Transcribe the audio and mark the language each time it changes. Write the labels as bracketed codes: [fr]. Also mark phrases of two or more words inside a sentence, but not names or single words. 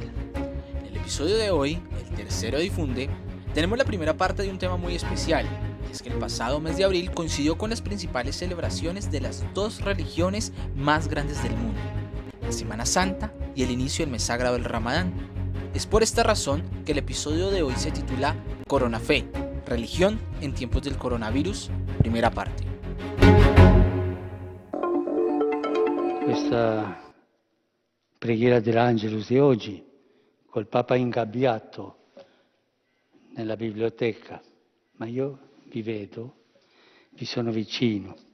[es] En el episodio de hoy, el tercero Difunde, tenemos la primera parte de un tema muy especial, y es que el pasado mes de abril coincidió con las principales celebraciones de las dos religiones más grandes del mundo, la Semana Santa y el inicio del mes sagrado del Ramadán. Es por esta razón que el episodio de hoy se titula Coronafe, religión en tiempos del coronavirus, primera parte. [it] Questa preghiera dell'Angelus di oggi, col Papa ingabbiato nella biblioteca, ma io vi vedo, vi sono vicino.